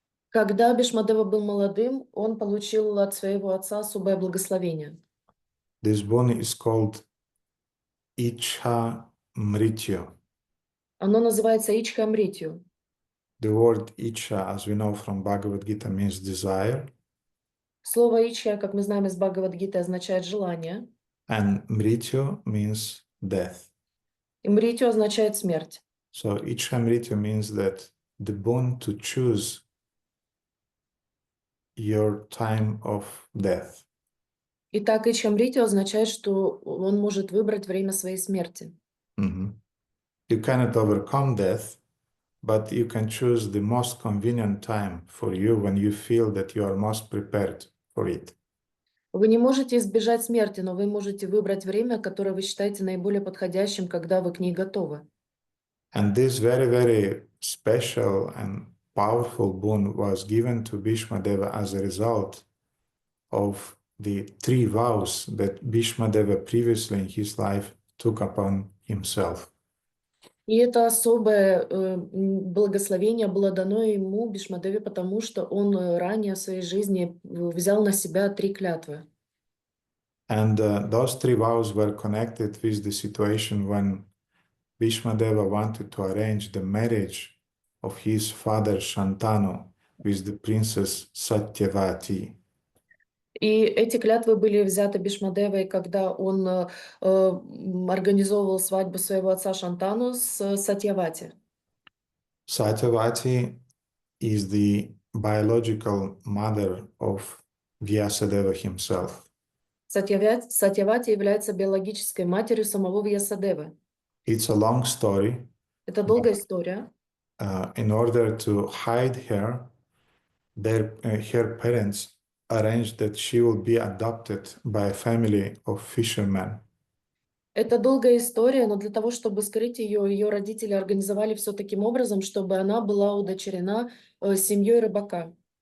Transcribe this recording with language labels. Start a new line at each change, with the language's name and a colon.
Russian: Когда Бhīṣmadeva был молодым, он получил от своего отца особое благословение.
English: This boon is called Ichha Mrityu.
Russian: Оно называется Ичхамритью.
English: The word Ichha, as we know from Bhagavad Gita, means desire.
Russian: Слово Ичха, как мы знаем из Бхагавад-гиты, означает желание.
English: And Mrityu means death.
Russian: И Мритью означает смерть.
English: So Ichha Mrityu means that the boon to choose your time of death.
Russian: Итак, Ичхамритью означает, что он может выбрать время своей смерти.
English: You cannot overcome death, but you can choose the most convenient time for you when you feel that you are most prepared for it.
Russian: Вы не можете избежать смерти, но вы можете выбрать время, которое вы считаете наиболее подходящим, когда вы к ней готовы.
English: And this very, very special and powerful boon was given to Bhīṣmadeva as a result of the 3 vows that Bhīṣmadeva previously in his life took upon himself.
Russian: И это особое благословение было дано ему, Бhīṣmadevе, потому что он ранее в своей жизни взял на себя 3 клятвы.
English: And those 3 vows were connected with the situation when Bhīṣmadeva wanted to arrange the marriage of his father Shantanu with the princess Satyavati.
Russian: И эти клятвы были взяты Бhīṣmadevой, когда он организовывал свадьбу своего отца Шантану с Сатьявати.
English: Satyavati is the biological mother of Vyasadeva himself.
Russian: Сатьявати является биологической матерью самого Вьясадевы.
English: It's a long story.
Russian: Это долгая история.
English: In order to hide her, her parents arranged that she will be adopted by a family of fishermen.
Russian: Это долгая история, но для того, чтобы скрыть ее, ее родители организовали все таким образом, чтобы она была удочерена семьей рыбака.